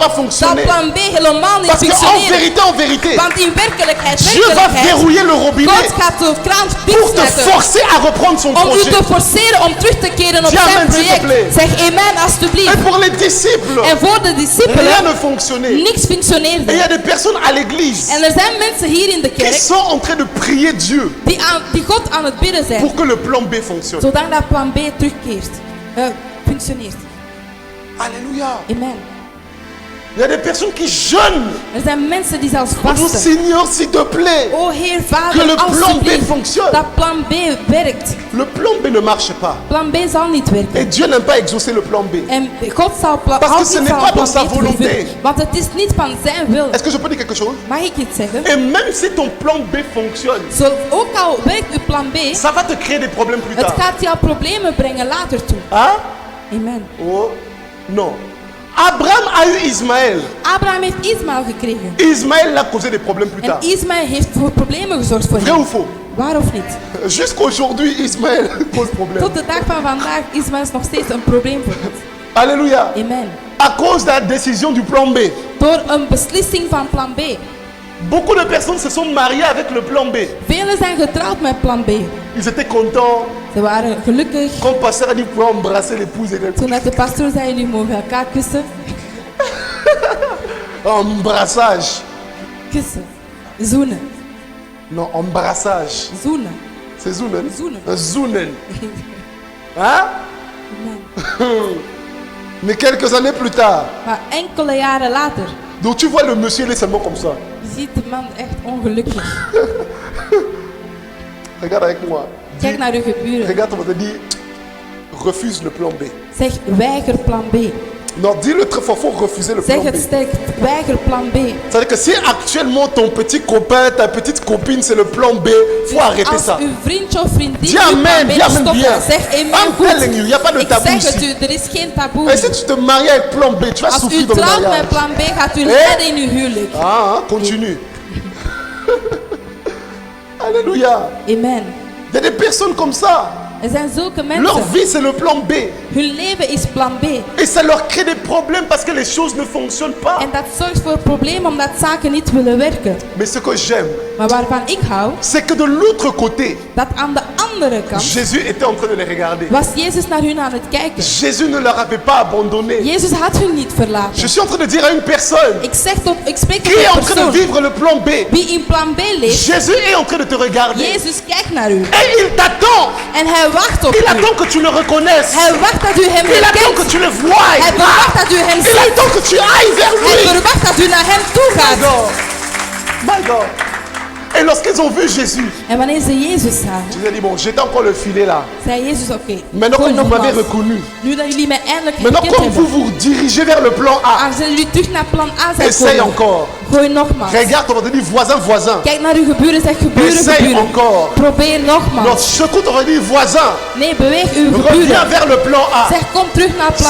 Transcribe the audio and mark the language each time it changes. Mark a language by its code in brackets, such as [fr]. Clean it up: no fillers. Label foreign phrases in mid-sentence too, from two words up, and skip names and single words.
[nl] zal [fr] fonctionner. [nl] plan B helemaal niet [fr] Parce qu'en [nl] functioneren. [fr] vérité, [nl] Want in werkelijkheid, [fr] Dieu va verrouiller le [nl] God [fr] robinet [nl] gaat de kraan [fr] pour te [nl] dichtzetten [fr] forcer à reprendre son [nl] om u [fr] projet. [nl] te forceren om terug te keren op [fr] Dis [nl] zijn [fr] amen, s'il te [nl] project. [fr] plaît. [nl] Zeg amen alstublieft. [fr] Et pour les disciples, [nl] En voor de [fr] rien [nl] discipelen, [fr] ne fonctionnait. [nl] niks [fr] Et il y [nl] functioneerde. [fr] a des personnes à l'église [nl] En er zijn mensen hier in de [fr] qui [nl] kerk [fr] sont en train de prier Dieu [nl] die God aan het bidden zijn, [fr] pour que le plan B fonctionne. [nl] zodat dat plan B terugkeert, functioneert. [fr] Alléluia. Amen. Il y a des personnes qui jeûnent. [nl] Er zijn mensen die zelfs [fr] Oh [nl] vasten. [fr] Seigneur, s'il te plaît, [nl] O Heer [fr] que [nl] Vader, [fr] le plan B [nl] alstublieft, [fr] fonctionne. [nl] dat plan B werkt. [fr] Le plan B ne marche pas. [nl] Plan B zal niet werken. [fr] Et Dieu n'aime pas exaucer le plan B. [nl] En God zal [fr] Parce que [nl] houdt [fr] ce [nl] niet [fr] n'est [nl] van [fr] pas [nl] plan [fr] dans sa [nl] B te [fr] volonté. [nl] vervullen. Want het is niet van zijn wil. [fr] Est-ce que je peux dire quelque chose? [nl] Mag ik iets zeggen? [fr] Et même si ton plan B fonctionne, [nl] Ook al werkt uw plan B, [fr] ça va te créer des problèmes plus [nl] het [fr] tard. [nl] gaat jou problemen brengen later toe. [fr] Hein? Amen. Oh, non. Abraham a eu Ismaël. [nl] Abraham heeft Ismaël gekregen. [fr] Ismaël l'a causé des problèmes plus [nl] En [fr] tard. [nl] Ismaël heeft voor problemen gezorgd voor [fr] Vrai ou [nl] hem. [fr] faux? [nl] Waar of niet? [fr] Jusqu'aujourd'hui, Ismaël pose problème. [nl] Tot de dag van vandaag Ismaël is nog steeds een probleem voor ons. [fr] Alléluia. Amen. À cause de la décision du plan B. [nl] Door een beslissing van plan B. [fr] Beaucoup de personnes se sont mariées avec le plan B. [nl] Velen zijn getrouwd met plan B. [fr] Ils étaient contents [nl] Ze waren gelukkig [fr] quand le pasteur a dit pouvoir embrasser l'épouse et [nl] toen dat de pastoor zei jullie mogen elkaar kussen. [fr] embrassage. [nl] Kussen. Zoenen. [fr] Non, embrassage. [nl] Zoenen. [fr] C'est zoonen. [nl] Zoenen. [fr] Un zoonen. Hein? Amen. Mais quelques années plus tard, [nl] Maar enkele jaren later, [fr] donc tu vois le monsieur, il est seulement comme ça. [nl] je ziet de man echt ongelukkig. [fr] Regarde avec moi. Dis, [nl] Kijk naar uw geburen. [fr] regarde, on te dit, refuse le plan B. [nl] Zeg weiger plan B. [fr] Non, dis-le très fort, faut refuser le plan [nl] Zeg [fr] B. [nl] het sterk, weiger plan B. [fr] C'est-à-dire que si actuellement ton petit copain, ta petite copine, c'est le plan B, faut arrêter [nl] Als [fr] ça. [nl] uw vriendje of vriendin [fr] Dis [nl] uw [fr] amen, [nl] plan B [fr] dis amen [nl] stoppen, [fr] bien. [nl] zeg amen [en] I'm [nl] goed. [en] telling you, [fr] il n'y a pas de [nl] Ik [fr] tabou [nl] zeg het [fr] ici. [nl] u, er is geen taboe. [fr] Et si tu te maries avec plan B, tu vas [nl] Als [fr] souffrir [nl] u [fr] dans le [nl] trouwt [fr] mariage. [nl] met plan B, gaat u lijden in uw huwelijk. [fr] Ah, continue. Alléluia. Amen. Il y a des personnes comme ça. [nl] Er zijn zulke [fr] Leur [nl] mensen. [fr] vie, c'est le plan B. [nl] Hun leven is plan B. [fr] Et ça leur crée des problèmes parce que les choses ne fonctionnent pas. [nl] En dat zorgt voor problemen omdat zaken niet willen werken. [fr] Mais ce que j'aime, [nl] Maar waarvan ik hou, [fr] c'est que de l'autre côté, [nl] dat aan de andere kant [fr] Jésus était en train de les regarder. [nl] was Jezus naar hun aan het kijken. [fr] Jésus ne leur avait pas abandonné. [nl] Jezus had hun niet verlaten. [fr] Je suis en train de dire à une personne [nl] Ik spreek [fr] qui [nl] tot [fr] est [nl] een [fr] en train de [nl] persoon [fr] vivre le plan B. [nl] wie in plan B leeft. [fr] Jésus est en train de te regarder. [nl] Jezus kijkt naar u. [fr] Et il t'attend. [nl] En hij wacht op [fr] Il [nl] u. [fr] attend que tu le reconnaisses. [nl] Hij wacht dat u hem [fr] Il attend que [nl] herkent. [fr] tu le voies. [nl] Hij verwacht dat u hem [fr] Il [nl] ziet. [fr] attend que tu ailles vers [nl] Hij [fr] lui. [nl] verwacht dat u naar hem toe [en] My [nl] gaat. [en] God. My God. [fr] Et lorsqu'ils ont vu Jésus, [nl] En wanneer ze Jezus zagen, [fr] Jésus a dit, bon, j'étais encore le filet là. [nl] zei Jezus, oké. [fr] Maintenant, [nl] gooi [fr] comme vous m'avez [nl] nogmaals. [fr] reconnu, [nl] Nu dat jullie mij eindelijk [fr] maintenant, [nl] herkend [fr] comme vous [nl] hebben. [fr] vous dirigez vers le plan A, [nl] Als jullie terug naar plan A zijn [fr] essaye [nl] gekomen, [fr] encore. [nl] gooi nogmaals. [fr] Regarde, on va dire voisin, voisin. [nl] Kijk naar uw geburen, zeg geburen, [fr] Essaye [nl] geburen. [fr] encore. [nl] Probeer [fr] Non, [nl] nogmaals. [fr] secoue, on va dire voisin. [nl] Nee, beweeg uw [fr] Reviens [nl] geburen. [fr] vers le plan A. [nl] Zeg, kom terug naar plan